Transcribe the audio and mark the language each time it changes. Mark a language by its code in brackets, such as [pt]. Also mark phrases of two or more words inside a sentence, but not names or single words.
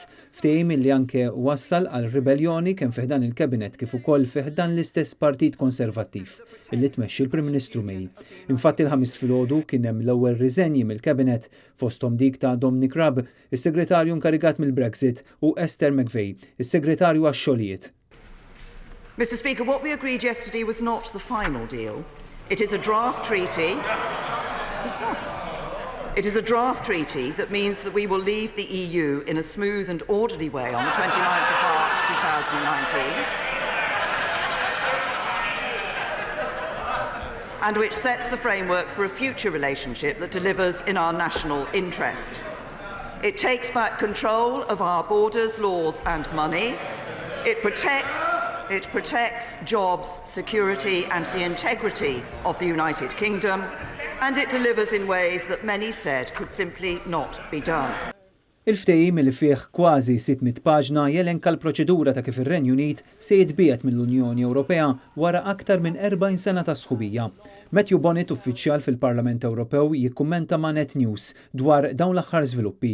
[mt] Ftehim li anke wassal għal ribellioni kemm fih dan il-Kabinet kif ukoll fih dan l-istess Partit Konservattiv illi tmexxi l-Prim Ministru May. Infatti l-ħamis filgħodu kien hemm l-ewwel riżenji mill-Kabinet fosthom dik ta' Dominic Raab, is-Segretarju nkarigat mill-Brexit, u Esther McVey, is-Segretarju għax-xogħlijiet. [en] Mr. Speaker, what we agreed yesterday was not the final deal. It is a draft treaty. It's not. It is a draft treaty that means that we will leave the EU in a smooth and orderly way on the 29th of March 2019, and which sets the framework for a future relationship that delivers in our national interest. It takes back control of our borders, laws and money. It protects jobs, security and the integrity of the United Kingdom, and it delivers in ways that many said could simply not be done. [mt] Il-ftehim li fih kważi 600 paġna jelenka l-proċedura ta' kif ir-Renju Unit se jitbiegħed mill-Unjoni Ewropea wara aktar minn 40 sena ta' sħubija. Matthew Bonnet, uffiċjal fil-Parlament Ewropew, jikkummenta ma' Net News dwar dawn l-aħħar żviluppi.